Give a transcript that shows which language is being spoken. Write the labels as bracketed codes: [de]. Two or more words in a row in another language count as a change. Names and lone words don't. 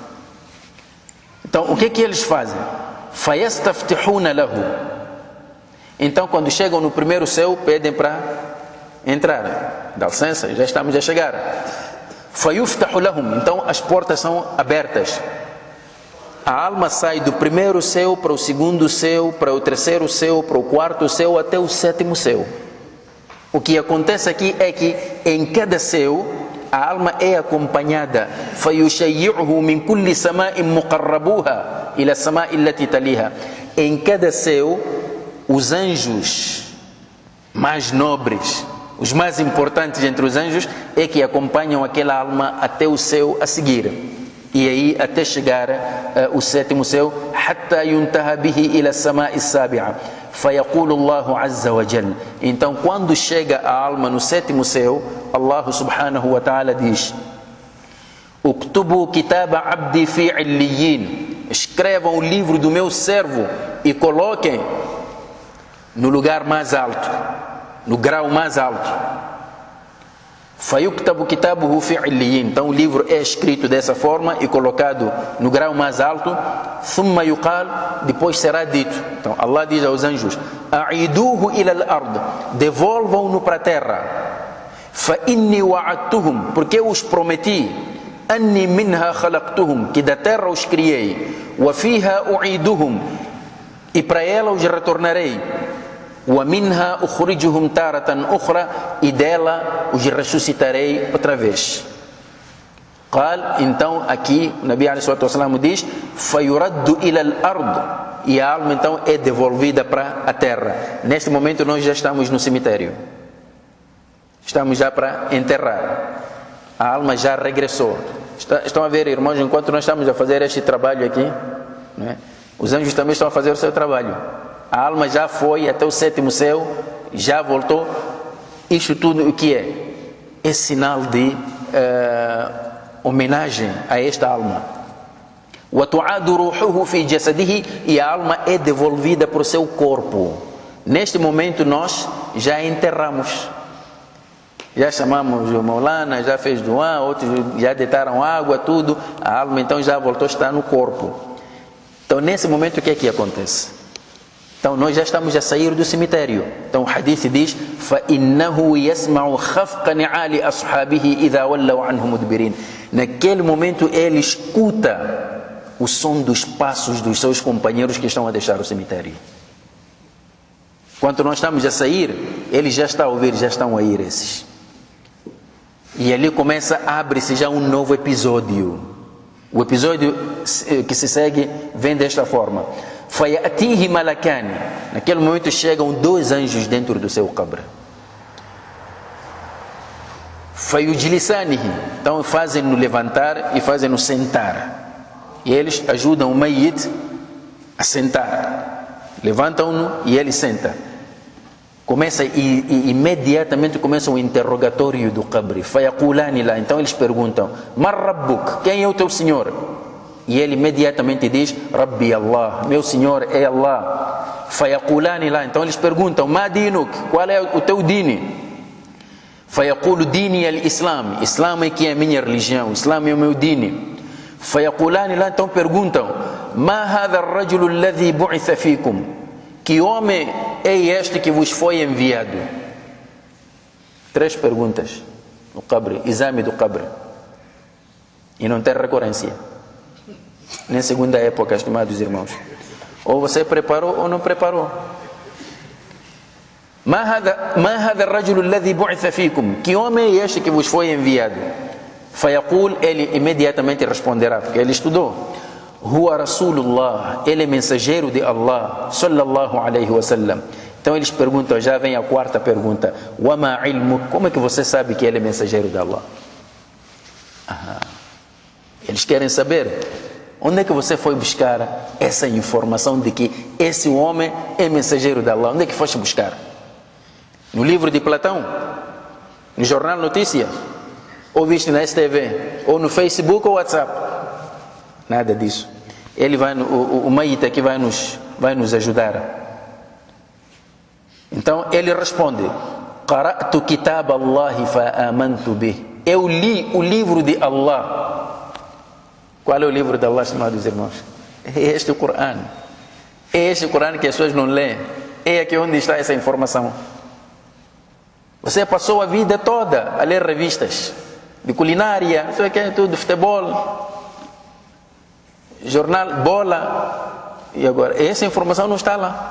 [pt] Então, o que eles fazem? [ar] فَيَسْتَفْتِحُونَ لَهُ. [pt] Então, quando chegam no primeiro céu, pedem para entrar. Dá licença, já estamos a chegar. [ar] فَيُفْتَحُ لَهُمْ. [pt] Então, as portas são abertas. A alma sai do primeiro céu para o segundo céu, para o terceiro céu, para o quarto céu, até o sétimo céu. O que acontece aqui é que em cada céu a alma é acompanhada. [ar] فَيُشَيِّعُهُ مِنْ كُلِّ سَمَاءٍ مُقَرَّبُوهَا إِلَى السَّمَاءِ الَّتِي تَلِيهَا. [pt] Em cada céu, os anjos mais nobres, os mais importantes entre os anjos, é que acompanham aquela alma até o céu a seguir. E aí até chegar o sétimo céu, [ar] حتى ينتهى به إلى السماء السابعة فيقول الله عز وجل. [pt] Então, quando chega a alma no sétimo céu, [ar] الله سبحانه وتعالى diz: اكتبوا كتاب عبدي في عليين. [pt] Escrevam o livro do meu servo e coloquem no lugar mais alto, no grau mais alto. [ar] فَيُكْتَبُ كِتَابُهُ فِي عِلِّيِّينَ. [pt] Então o livro é escrito dessa forma e colocado no grau mais alto. [ar] ثُمَّ يُقَالُ. [pt] Depois será dito. Então Allah diz aos anjos: [ar] أَعِيدُوهُ إِلَى الْأَرْضِ. [pt] Devolvam-no para a terra. [ar] فَإِنِّي وَعَدْتُهُمْ. [pt] Porque eu os prometi. [ar] أَنِّي مِنْهَا خَلَقْتُهُمْ. [pt] Que da terra os criei. [ar] وَفِيهَا أُعِيدُهُمْ. [pt] E para ela os retornarei. [ar] وَمِنْهَا أُخْرِجُهُمْ تَارَةً أُخْرَى. [pt] E dela os ressuscitarei outra vez. [ar] قال. [pt] Então aqui o [ar] نبي عليه الصلاة والسلام diz: فَيُرَدُّ إِلَى الْأَرْضِ. [pt] E a alma então é devolvida para a terra. Neste momento nós já estamos no cemitério. Estamos já para enterrar. A alma já regressou. Estão a ver, irmãos, enquanto nós estamos a fazer este trabalho aqui, né, os anjos também estão a fazer o seu trabalho. A alma já foi até o sétimo céu, já voltou. Isto tudo o que é? É sinal de homenagem a esta alma. [ar] وَتُعَادُ رُوحُهُ فِي جَسَدِهِ. [pt] E a alma é devolvida para o seu corpo. Neste momento nós já enterramos. Já chamamos o Maulana, já fez doá, outros já deitaram água, tudo. A alma então já voltou a estar no corpo. Então nesse momento o que é que acontece? Então nós já estamos a sair do cemitério. Então o hadith diz: [ar] فَإِنَّهُ يَسْمَعُ خَفْقَ نِعَالِ أَصْحَابِهِ إِذَا وَلَّوْا عَنْهُ مُدْبِرِينَ. [pt] Naquele momento ele escuta o som dos passos dos seus companheiros que estão a deixar o cemitério. Quando nós estamos a sair, ele já está a ouvir, já estão a ir esses. E ali abre-se já um novo episódio. O episódio que se segue vem desta forma: [ar] فَيَأْتِيهِ مَلَكَانِ. [pt] Naquele momento chegam 2 anjos dentro do seu qabr. [ar] فَيُجْلِسَانِهِ. [pt] Então fazem-no levantar e fazem-no sentar. E eles ajudam o mayit a sentar. Levantam-no e ele senta. Imediatamente começa o interrogatório do qabr. فَيَقُولَانِ lá. Então eles perguntam: [ar] مَا رَبُّكَ? [pt] Quem é o teu Senhor? E ele imediatamente diz: [ar] ربي الله, [pt] meu Senhor é Allah. فَيَقُولَانِ lá. Então eles perguntam: [ar] مَا دِينُكَ? [pt] Qual é o teu dini? [ar] فَيَقُولُ دِينِي الْإِسْلَامِ. [pt] Islam é que é a minha religião, Islam é o meu dini. فَيَقُولَانِ lá. Então perguntam: [ar] مَا هَذَا الرَّجُلُ الَّذِي بُعِثَ فِيكُمْ? [pt] Que homem é este que vos foi enviado? 3 perguntas no qabr, exame do qabr. E não tem recorrência. Nem segunda época, estimados irmãos. Ou você preparou ou não preparou. [ar] ما هذا الرجل الذي بعث فيكم? [pt] Que homem é este que vos foi enviado? [ar] فيقول. [pt] Ele imediatamente responderá, porque ele estudou. [ar] هو رسول الله. [pt] Ele é mensageiro de Allah, [ar] صلى الله عليه وسلم. [pt] Então eles perguntam, já vem a 4ª pergunta: [ar] وما علمك? [pt] Como é que você sabe que ele é mensageiro de Allah? Eles querem saber: onde é que você foi buscar essa informação de que esse homem é mensageiro de Allah? Onde é que foste buscar? No livro de Platão? No jornal Notícia? ou viste na STV, ou no Facebook ou WhatsApp. Nada disso. Ele vai, o Maíta que vai nos ajudar. Então ele responde: [ar] قرأت كتاب الله فآمنت به. [pt] Eu li o livro de Allah. Qual é o livro de Allah, estimados irmãos? É este o Corão. É este o Corão que as pessoas não leem. É aqui onde está essa informação. Você passou a vida toda a ler revistas de culinária, não sei o que, tudo, futebol, jornal, bola, e agora essa informação não está lá.